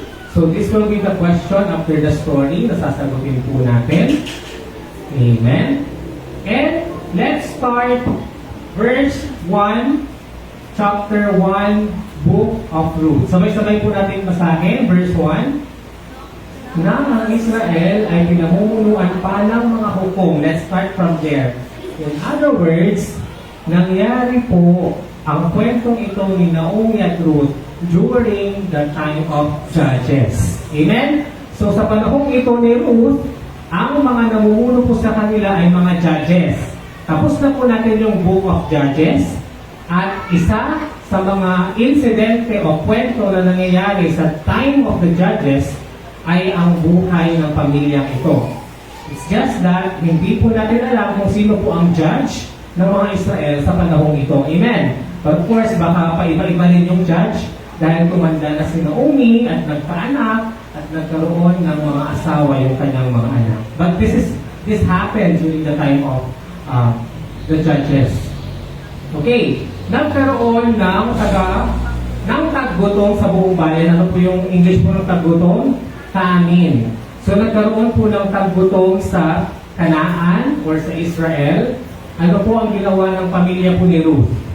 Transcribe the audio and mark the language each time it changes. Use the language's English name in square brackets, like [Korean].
[English] So, this will be the question after the story [Filipino] na sasagutin po natin. [English] Amen. And, let's start verse 1, chapter 1, book of Ruth. [Filipino] Sabay-sabay po natin basahin, [English] verse 1. [Filipino] na ang Israel ay pinamumunuan pa ng mga hukom. [English] Let's start from there. In other words, [Filipino] nangyari po ang kwentong ito ni Naomi at Ruth during the time of Judges. Amen? So sa panahong ito ni Ruth, ang mga namumuno po sa kanila ay mga judges. Tapos na po natin yung Book of Judges. At isa sa mga insidente o kwento na nangyayari sa time of the Judges ay ang buhay ng pamilyang ito. [English] It's just that [Filipino] hindi po natin alam kung sino po ang judge ng mga Israel sa panahong ito. Amen? [English] But of course, [Filipino] baka paiba-iba rin yung judge dahil tumanda na si Naomi at nagpaanak at nagkaroon ng mga asawa yung kanyang mga anak. [English] But this happened during the time of the Judges. [Filipino] Okay, nagkaroon ng taggutom sa buong bayan. Ano po yung English po ng taggutom? Famine. So nagkaroon po ng taggutom sa Canaan or sa Israel. Ano po ang ginawa ng pamilya po ni Ruth?